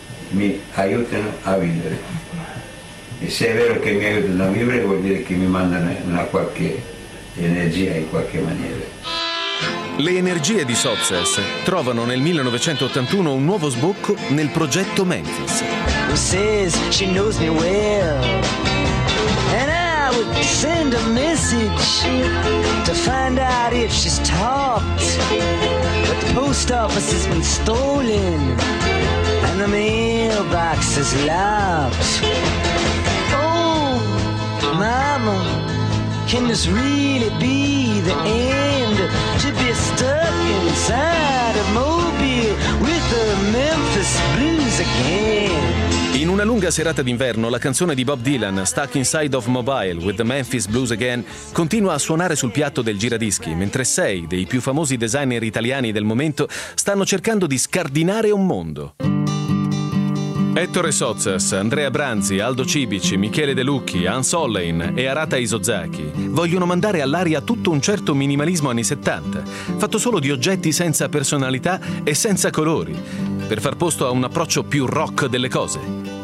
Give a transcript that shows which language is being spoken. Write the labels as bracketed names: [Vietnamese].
[Italian] Mi aiutano a vivere. E se è vero che mi aiutano a vivere, vuol dire che mi mandano una qualche energia in qualche maniera. Le energie di Sozzas trovano nel 1981 un nuovo sbocco nel progetto Memphis. [English] She says she knows me well, and I would send a message to find out if she's talked. But the post office has been stolen. The mailbox is locked. Oh, mama, can this really be the end? To be stuck inside a mobile with the Memphis Blues again. [Italian] In una lunga serata d'inverno, la canzone di Bob Dylan, Stuck Inside of Mobile with the Memphis Blues Again, continua a suonare sul piatto del giradischi, mentre sei dei più famosi designer italiani del momento stanno cercando di scardinare un mondo. Ettore Sozzas, Andrea Branzi, Aldo Cibici, Michele De Lucchi, Hans Hollein e Arata Isozaki vogliono mandare all'aria tutto un certo minimalismo anni 70, fatto solo di oggetti senza personalità e senza colori, per far posto a un approccio più rock delle cose.